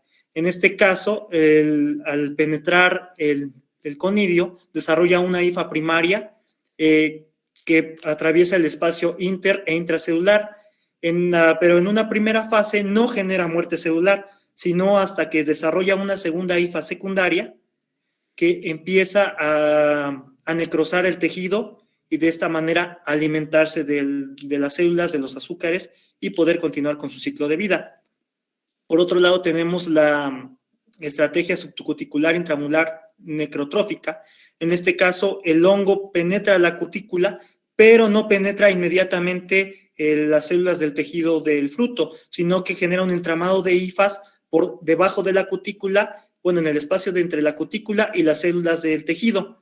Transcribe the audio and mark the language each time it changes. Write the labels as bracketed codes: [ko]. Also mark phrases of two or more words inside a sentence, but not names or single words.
[es] En este caso, al penetrar el conidio, desarrolla una hifa primaria que atraviesa el espacio inter e intracelular, pero en una primera fase no genera muerte celular, sino hasta que desarrolla una segunda hifa secundaria que empieza a necrosar el tejido y de esta manera alimentarse de las células, de los azúcares y poder continuar con su ciclo de vida. Por otro lado, tenemos la estrategia subcuticular intramular necrotrófica. En este caso, el hongo penetra la cutícula, pero no penetra inmediatamente las células del tejido del fruto, sino que genera un entramado de hifas por debajo de la cutícula, en el espacio de entre la cutícula y las células del tejido.